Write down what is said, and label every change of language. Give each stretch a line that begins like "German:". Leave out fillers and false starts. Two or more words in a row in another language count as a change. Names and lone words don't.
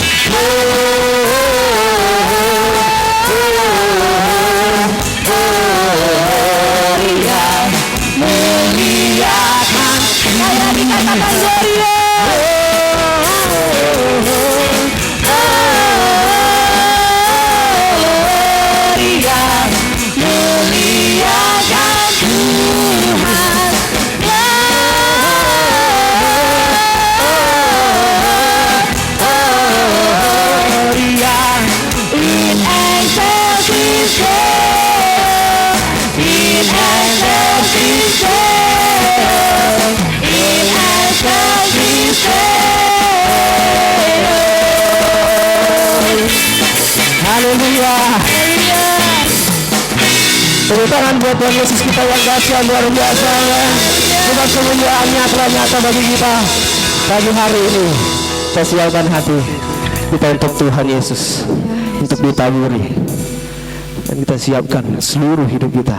Indonesian: Muliakan. Saya dikatakan Gloria. Muliakan Tuhan.
Latin: In excelsis Deo, in excelsis Deo, in excelsis Deo.
Indonesian: Haleluya. Tepuk tangan buat Tuhan Yesus kita yang dahsyat luar biasa ya. Sebab kemuliaannya telah nyata bagi kita pagi hari ini. Kita siapkan hati kita untuk Tuhan Yesus, untuk ditaburi, dan kita siapkan seluruh hidup kita.